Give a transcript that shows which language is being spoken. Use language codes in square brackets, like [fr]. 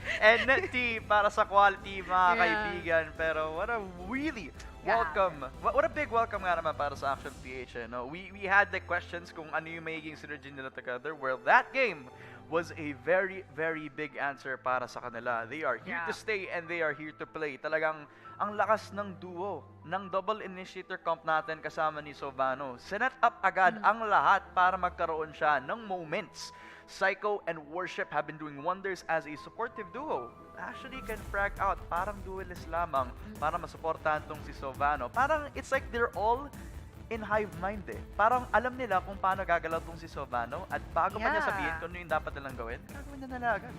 [tl] And NT para sa Quality, mga [en] Yeah. [tl] kaibigan. [en] Pero what a really welcome. What a big welcome [tl] nga naman para sa [en] Action PH. No? We had the questions [tl] kung ano yung magiging synergy nila together. [en] Well, that game was a very, very big answer [tl] para sa kanila. [en] They are here to stay and they are here to play. [tl] Talagang ang lakas ng duo, ng double initiator comp natin kasama ni Sovano. Sinet up agad ang lahat para magkaroon siya ng moments. [en] Psycho and Worship have been doing wonders as a supportive duo. Actually can frag out, [tl] parang duelist lamang para masuportahan tong si Sovano. [en] Parang it's like they're all in hive mind eh. [tl] Parang alam nila kung paano gagalaw tong si Sovano at bago pa niya sabihin kung ano yung dapat nilang gawin, gagawin na nila agad.